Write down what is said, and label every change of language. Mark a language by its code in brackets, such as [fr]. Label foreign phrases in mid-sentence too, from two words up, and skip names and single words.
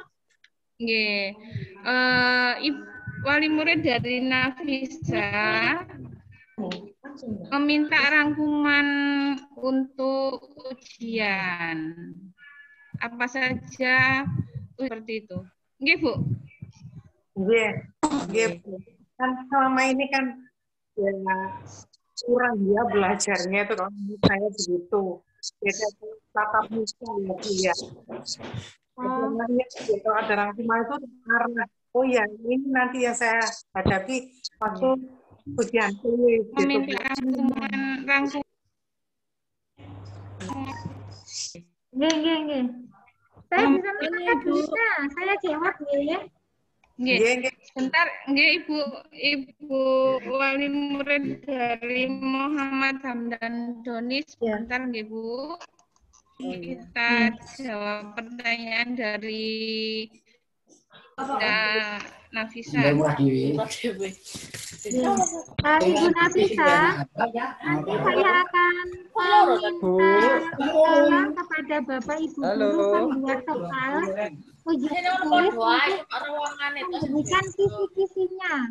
[id] Nggih. Wali murid dari Nafisa meminta rangkuman untuk ujian. Apa saja seperti itu. Nggih, Bu? Nggih. Kan selama ini kan ya kurang dia belajarnya itu kalau saya begitu. Beda tatap muka ya Bu ya. Sebenarnya kalau ada rangkuman itu karena oh ya ini nanti yang saya hadapi waktu ujian tulis gitu. Meminta rangkuman. Nggih. Saya bisa menangkap bisa. Saya jawab ya. Nggih. Sebentar, nggih Ibu wali murid dari Muhammad Hamdan Doni. Sebentar nggih Bu. Kita jawab pertanyaan dari Nafisa. Ibu Nafisa, nanti saya akan meminta tolong kepada Bapak Ibu guru pembuat soal ujian tulis untuk memberikan kisi-kisinya.